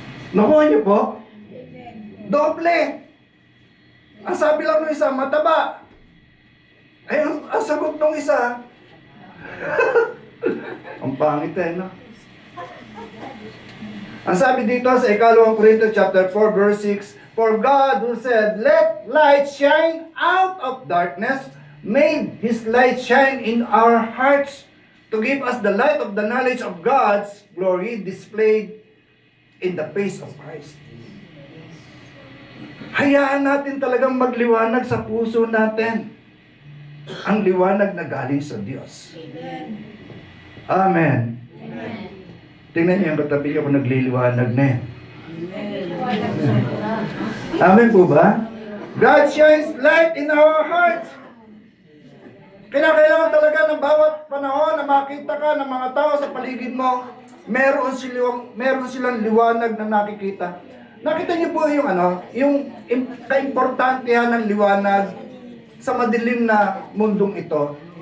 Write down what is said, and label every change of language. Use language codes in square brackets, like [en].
[tl] Nakuha niyo po? Doble. Ang sabi lang ng isa, mataba. Ang sagot ng isa, ang pangit no? Ang sabi dito sa [en] 2 Corintians chapter 4 verse 6, for God who said, let light shine out of darkness, made His light shine in our hearts to give us the light of the knowledge of God's glory displayed in the face of Christ. [tl] Hayaan natin talagang magliwanag sa puso natin. Ang liwanag na galing sa Diyos. Amen. Tingnan niyo yung katabi niyo kung nagliliwanag na yan. Amen po ba? [en] God shines light in our hearts. [tl] Kailangan talaga ng bawat panahon na makita ka ng mga tao sa paligid mo, meron silang liwanag na nakikita. Nakita niyo po yung kaimportantehan ng liwanag sa madilim na mundong ito.